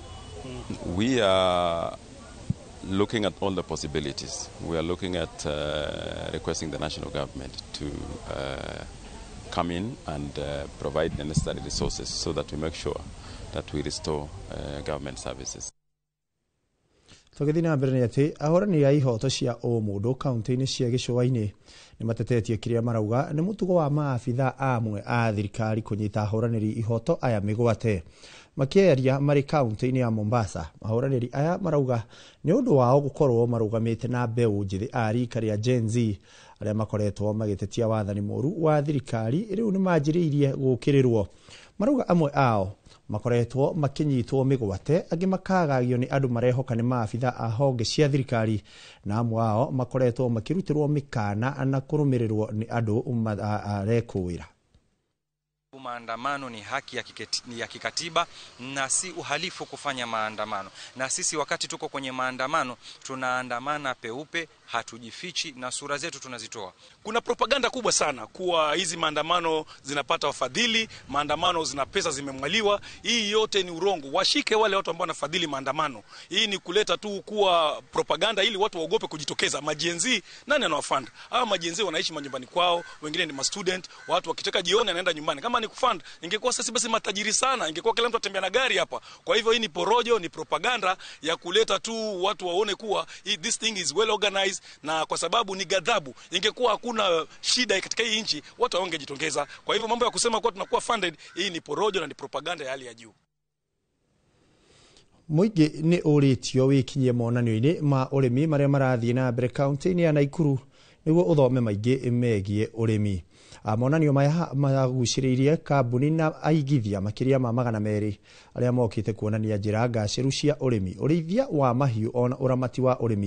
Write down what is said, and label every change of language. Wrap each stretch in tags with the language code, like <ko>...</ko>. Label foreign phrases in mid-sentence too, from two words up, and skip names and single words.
<en>We are looking at all the possibilities. We are looking at requesting the national government to come in and provide the necessary resources so that we make sure that we restore government services.</en> <ki>Tugithina mbere ni ati ahorani ya ihoto cia o mundu kaunti-ini cia Gicũa-ini ni matetetie kiria marauga ni mutugo wa maabitha amwe a thirikari kunyita ahoraniri ihoto aya migwate. Makieria mari kaunti-ini ya Mombasa, ahoraniri aya marauga ni undu wao gukorwo marugamite na mbeu njithi a rika ria Gen Z aria makoretwo magitetia wathani moru wa thirikari riu ni manjiriirie gukirirwo. Marauga amwe ao makoretwo makinyitwo migwate angi makagagio ni andu marehoka ni maabitha a honge cia thirikari na amwe ao makoretwo makirutirwo mikana na kurumirirwo ni andu arekuwira.</ki> <sw>maandamano ni haki ya kikatiba na si uhalifu kufanya maandamano. Na sisi wakati tuko kwenye maandamano tunaandamana peupe, hatujifichi na sura zetu tunazitoa. Kuna propaganda kubwa sana kuwa hizi maandamano zinapata wafadhili, maandamano zina pesa zimemwaliwa. Hii yote ni urongo. Washike wale watu ambao wanafadhili maandamano. Hii ni kuleta tu kuwa propaganda ili watu waogope kujitokeza. Majenzi nani anawafund? Hawa majenzi wanaishi manyumbani kwao, wengine ni student, watu wakitaka jioni anaenda nyumbani. Kama ni kufund, ingekuwa sasa basi matajiri sana, ingekuwa kila mtu atembea na gari hapa. Kwa hivyo hii ni porojo, ni propaganda ya kuleta tu watu waone kuwa</sw> <en>this thing is well organized,</en> <sw>na kwa sababu ni ghadhabu. Ingekuwa hakuna shida katika hii nchi, watu wangejitokeza. Kwa hivyo mambo ya kusema kwa tunakuwa funded, hii ni porojo na ni propaganda ya hali ya juu.</sw> <ki>Muingi ni uritio wikinyie monanio-ini ma urimi maria marathie na mbere kaunti-ini ya Naikuru niguo uthome maingi megie urimi. Monanio maya maguciriirie kambuni na aigithia makiria ma 200 aria mokite kuonania njira ngaciru cia urimi, urithia wa mahiu ona uramati wa urimi.</ki>